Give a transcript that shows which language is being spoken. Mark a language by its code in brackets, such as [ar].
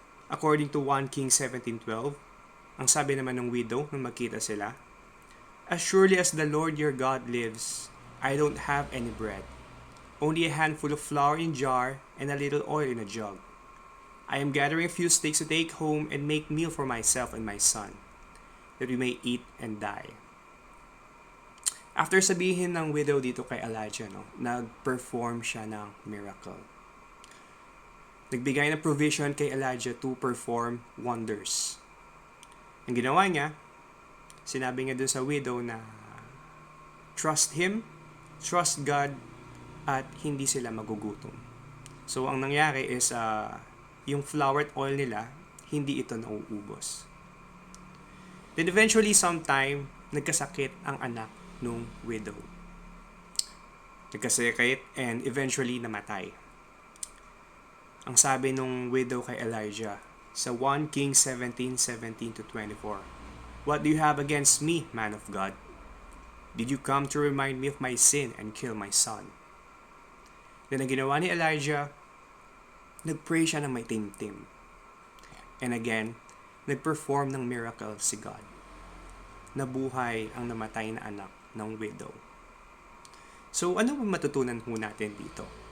[en] According to 1 Kings 17:12, [tl] ang sabi naman ng widow nung magkita sila, [en] as surely as the Lord your God lives, I don't have any bread, only a handful of flour in a jar and a little oil in a jug. I am gathering a few sticks to take home and make meal for myself and my son, that we may eat and die. [tl] After sabihin ng widow dito kay Elijah, nag-perform siya ng miracle. Nagbigay ng provision kay Elijah [en] to perform wonders. [tl] Ang ginawa niya, sinabi niya dun sa widow na [en] trust Him, trust God, [tl] at hindi sila magugutom. So, ang nangyari is, yung flour at oil nila, hindi ito nauubos. [en] Then eventually, sometime, [tl] nagkasakit ang anak nung widow. [en] Nagkasakit and eventually namatay. [tl] Ang sabi nung widow kay Elijah sa [en] 1 Kings 17:17-24, what do you have against me, man of God? Did you come to remind me of my sin and kill my son? [tl] Then ang ginawa ni Elijah, nag-pray siya ng may timtim. [en] And again, [tl] nag-perform ng miracle si God. Nabuhay ang namatay na anak ng widow. So, ano ba matutunan po natin dito?